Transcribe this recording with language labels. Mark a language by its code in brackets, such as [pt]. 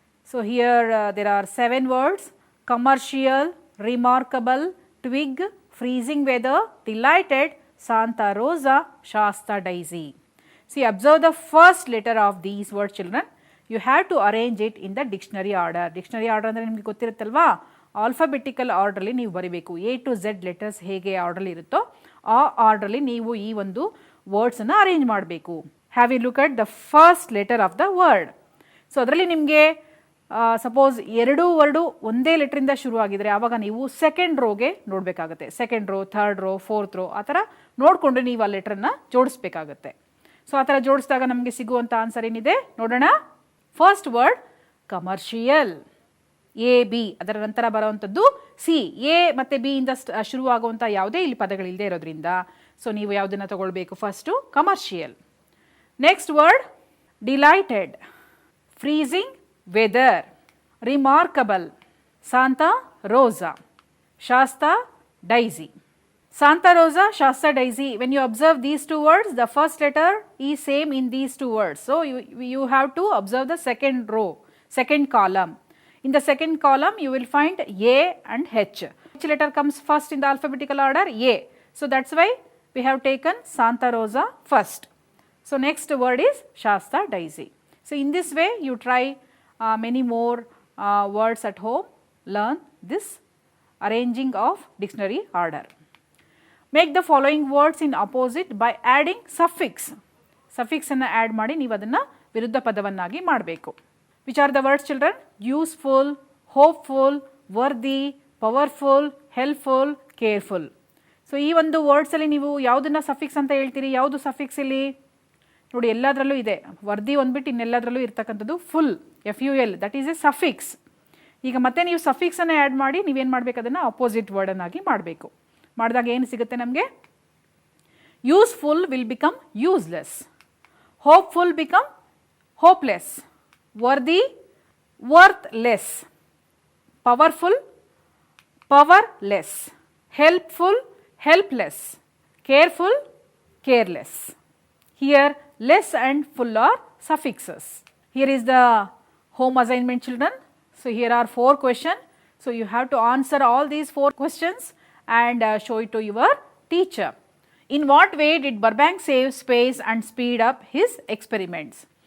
[en] So, here there are 7 words: commercial, remarkable, twig, freezing weather, delighted, Santa Rosa, Shasta daisy. See, observe the first letter of these words children. You have to arrange it in the dictionary order. Dictionary order [kn] ಅಂದರೆ ನಿಮಗೆ ಗೊತ್ತಿರುತ್ತಲ್ವಾ, alphabetical ಆರ್ಡ್ರಲ್ಲಿ ನೀವು ಬರೀಬೇಕು. A to Z letters ಹೇಗೆ ಆರ್ಡ್ರಲ್ಲಿ ಇರುತ್ತೋ ಆ ಆರ್ಡ್ರಲ್ಲಿ ನೀವು ಈ ಒಂದು ವರ್ಡ್ಸನ್ನು ಅರೇಂಜ್ ಮಾಡಬೇಕು. [en] Have you look at the first letter of the word. [kn] So ಅದರಲ್ಲಿ ನಿಮಗೆ ಸಪೋಸ್ 2 ವರ್ಡು ಒಂದೇ ಲೆಟ್ರಿಂದ ಶುರು ಆಗಿದರೆ ಆವಾಗ ನೀವು second ರೋಗೆ ನೋಡಬೇಕಾಗುತ್ತೆ. Second row, third row, fourth rho ಆ ಥರ ನೋಡಿಕೊಂಡು ನೀವು ಆ ಲೆಟ್ರನ್ನು ಜೋಡಿಸ್ಬೇಕಾಗತ್ತೆ. ಸೊ ಆ ಥರ ಜೋಡಿಸಿದಾಗ ನಮಗೆ ಸಿಗುವಂಥ ಆನ್ಸರ್ ಏನಿದೆ ನೋಡೋಣ. First word commercial, A B, ಅದರ ನಂತರ ಬರುವಂಥದ್ದು ಸಿ. ಎ ಮತ್ತು ಬಿ ಇಂದ ಶುರುವಾಗುವಂಥ ಯಾವುದೇ ಇಲ್ಲಿ ಪದಗಳಿಲ್ಲದೆ ಇರೋದ್ರಿಂದ ಸೊ ನೀವು ಯಾವುದನ್ನು ತಗೊಳ್ಬೇಕು? [en] First commercial. Next word delighted, freezing weather, remarkable, Santa Rosa, Shasta daisy. Santa Rosa, Shasta daisy, when you observe these 2 words, the first letter is same in these 2 words. So, you have to observe the second row, second column. In the second column, you will find A and H. Which letter comes first in the alphabetical order? A. So, that is why we have taken Santa Rosa first. So, next word is Shasta daisy. So, in this way, you try many more words at home, learn this arranging of dictionary order. Make the following words in opposite by adding suffix. [kn] Suffix ಅನ್ನು add ಮಾಡಿ ನೀವು ಅದನ್ನು ವಿರುದ್ಧ ಪದವನ್ನಾಗಿ ಮಾಡಬೇಕು. [en] Which are the words children? Useful, hopeful, worthy, powerful, helpful, careful. [kn] So ಈ ಒಂದು ವರ್ಡ್ಸಲ್ಲಿ ನೀವು ಯಾವುದನ್ನು ಸಫಿಕ್ಸ್ ಅಂತ ಹೇಳ್ತೀರಿ? ಯಾವುದು ಸಫಿಕ್ಸ್ ಇಲ್ಲಿ ನೋಡಿ? ಎಲ್ಲದರಲ್ಲೂ ಇದೆ. ವರ್ದಿ ಒಂದ್ಬಿಟ್ಟು ಇನ್ನೆಲ್ಲದರಲ್ಲೂ ಇರ್ತಕ್ಕಂಥದ್ದು full, FUL, [en] That is a suffix. [kn] ಈಗ ಮತ್ತೆ ನೀವು ಸಫಿಕ್ಸನ್ನು ಆ್ಯಡ್ ಮಾಡಿ ನೀವೇನು ಮಾಡಬೇಕು? ಅದನ್ನು ಅಪೋಸಿಟ್ ವರ್ಡನ್ನಾಗಿ ಮಾಡಬೇಕು. ಮಾಡಿದಾಗ ಏನು ಸಿಗುತ್ತೆ ನಮಗೆ? [en] Useful will become useless, hopeful become hopeless, worthy worthless, powerful powerless, helpful helpless, careful careless. Here less and full are suffixes. Here is the home assignment children. So here are 4 questions. So you have to answer all these 4 questions and show it to your teacher. In what way did Burbank save space and speed up his experiments?